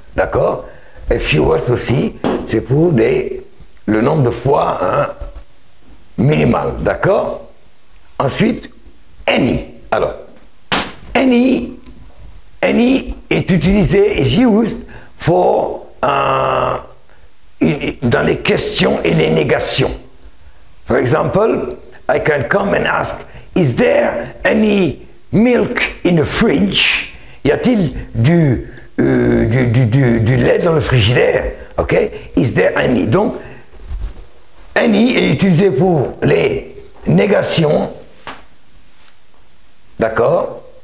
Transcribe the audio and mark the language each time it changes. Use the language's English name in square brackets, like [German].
[French] D'accord? Et fewest aussi, c'est pour le nombre de fois hein, minimal. D'accord? Ensuite, any. Alors, any est utilisé, [English] is used for, [French] dans les questions et les négations. [English] For example, I can come and ask, is there any milk in the fridge? [French] Y a-t-il du lait dans le frigidaire, ok? [English] Is there any? [French] Donc, any est utilisé pour les négations, d'accord?